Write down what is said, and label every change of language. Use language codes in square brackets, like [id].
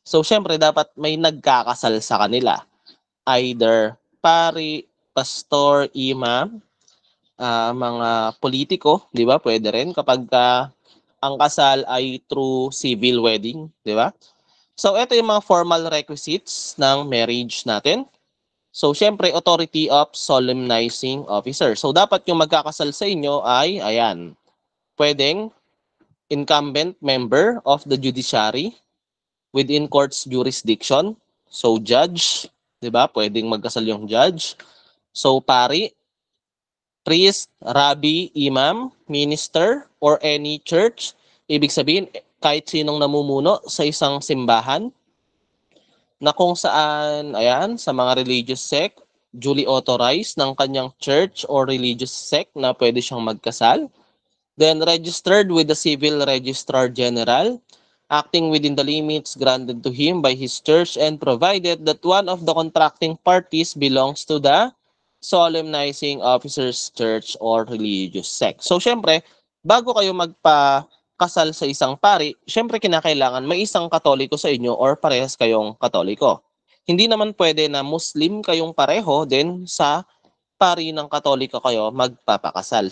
[tl] So syempre, dapat may nagkakasal sa kanila. Either pari, pastor, imam, mga politiko, di ba? Pwede rin kapag ang kasal ay through civil wedding, di ba? So ito yung mga formal requisites ng marriage natin. [en] So, syempre, authority of solemnizing officer. [tl] So, dapat yung magkakasal sa inyo ay, ayan, pwedeng [en] incumbent member of the judiciary within court's jurisdiction. [tl] So, judge, di ba? Pwedeng magkasal yung judge. [en] So, pari, priest, rabbi, imam, minister, or any church. [tl] Ibig sabihin, kahit sinong namumuno sa isang simbahan na kung saan, ayan, sa mga religious sect, duly authorized ng kanyang church or religious sect na pwede siyang magkasal. [en] Then registered with the Civil Registrar General, acting within the limits granted to him by his church and provided that one of the contracting parties belongs to the solemnizing officer's church or religious sect. [tl] So, syempre, bago kayo magpakasal sa isang pari, syempre kinakailangan may isang katoliko sa inyo or parehas kayong katoliko. Hindi naman pwede na Muslim kayong pareho, then sa pari ng katoliko kayo magpapakasal.